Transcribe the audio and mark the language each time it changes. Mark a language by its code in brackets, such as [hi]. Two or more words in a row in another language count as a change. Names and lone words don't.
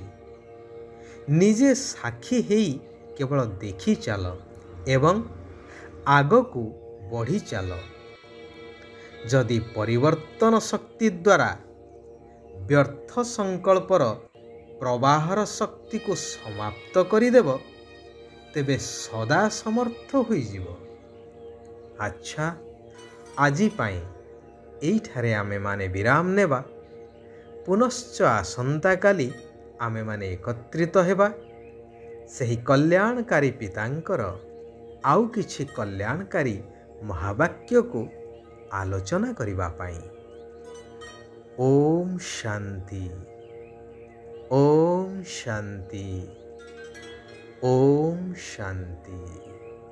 [or] ନିଜେ ସାକ୍ଷୀ ହେଇ କେବଳ ଦେଖି ଚାଲ ଏବଂ ଆଗକୁ ବଢ଼ି ଚାଲ। ଯଦି ପରିବର୍ତ୍ତନ ଶକ୍ତି ଦ୍ୱାରା ବ୍ୟର୍ଥ ସଂକଳ୍ପର ପ୍ରବାହର ଶକ୍ତି କୁ ସମାପ୍ତ କରିଦେବ ତେବେ ସଦା ସମର୍ଥ ହୋଇ ଯିବ। ଅଚ୍ଛା, ଆଜି ପାଇଁ ଏଇଠାରେ ଆମେ ମାନେ ବିରାମ ନେବା। ପୁନଶ୍ଚ ଆସନ୍ତା କାଲି ଆମେ ମାନେ ଏକତ୍ରିତ ହେବା ସହି କଲ୍ୟାଣକାରୀ ପିତାଙ୍କର ଆଉ କିଛି କଲ୍ୟାଣକାରୀ ମହାବାକ୍ୟ କୁ ଆଲୋଚନା କରିବା ପାଇଁ। ଓମ୍ ଶାନ୍ତି। ଓମ୍ ଶାନ୍ତି। ଓମ୍ ଶାନ୍ତି।